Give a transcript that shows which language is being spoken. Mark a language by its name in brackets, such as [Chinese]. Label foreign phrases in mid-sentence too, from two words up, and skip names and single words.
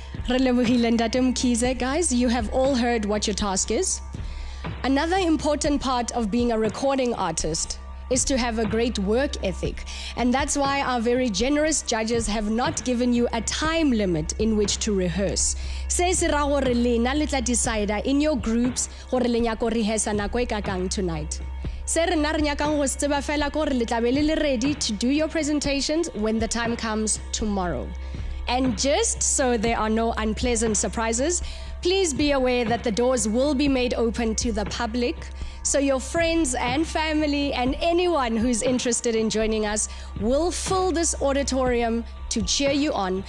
[English] Guys, you have all heard what your task is. Another important part of being a recording artist is to have a great work ethic. And that's why our very generous judges have not given you a time limit in which to rehearse. [Northern Sotho] Se se ra gore lena le tla [English] decide in your groups [Northern Sotho] gore le nyaka rehearse nako e kakang tonight. Se re na re nyakang go tseba fela gore le tla be le [English] ready to do your presentations when the time comes tomorrow. And just so there are no unpleasant surprises, please be aware that the doors will be made open to the public, so your friends and family and anyone who's interested in joining us will fill this auditorium to cheer you on.